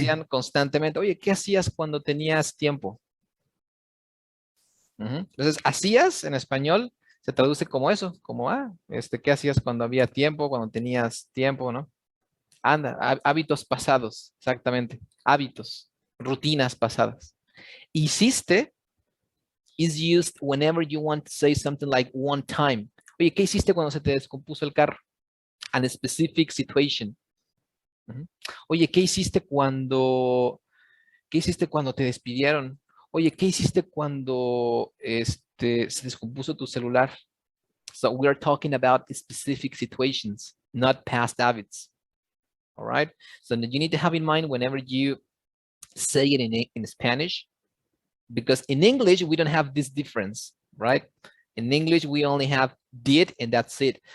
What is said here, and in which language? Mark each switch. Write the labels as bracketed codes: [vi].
[es] hacían constantemente. Oye, ¿qué hacías cuando tenías tiempo? Ujú. Entonces, hacías en español se traduce como eso, como, ¿qué hacías cuando había tiempo, cuando tenías tiempo, ¿no? Anda, hábitos pasados, exactamente. Hábitos, rutinas pasadas. [en] Hiciste is used whenever you want to say something like one time. [es] Oye, ¿qué hiciste cuando se te descompuso el carro? [en] An specific situation. [es] Ujú. Oye, ¿qué hiciste cuando te despidieron? Oye, ¿qué hiciste cuando se descompuso tu celular? [en] So we are talking about specific situations, not past habits. All right. So you need to have in mind whenever you say it in Spanish, because in English, we don't have this difference, right? In English, we only have did and that's it.